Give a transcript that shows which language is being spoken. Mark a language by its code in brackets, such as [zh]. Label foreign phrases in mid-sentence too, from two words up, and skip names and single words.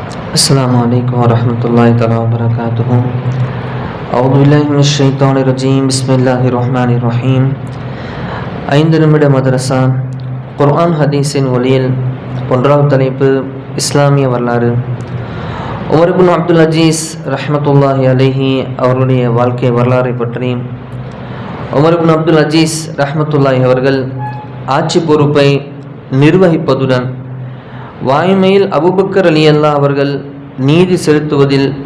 [ar] السلام عليكم ورحمة الله تعالى وبركاته. أعوذ بالله من الشيطان الرجيم. بسم الله الرحمن الرحيم. [ta] 5 நிமிட மதரசா குர்ஆன் ஹதீஸின் ஒளியில். ஒன்றாவது தலைப்பு இஸ்லாமிய வரலாறு. உமர் இப்னு அப்துல் அஜீஸ் [ar] رحمة الله عليه [ta] அவர்களுடைய வாழ்க்கை வரலாறை பற்றி. உமர் இப்னு அப்துல் அஜீஸ் ரஹ்மத்துல்லாஹி அவர்கள் ஆட்சி பொறுப்பை நிர்வகிப்பதுடன் வாய்மையில் அபூபக்கர் ரலியல்லாஹு அவர்கள் நீதி செலுத்துவதில்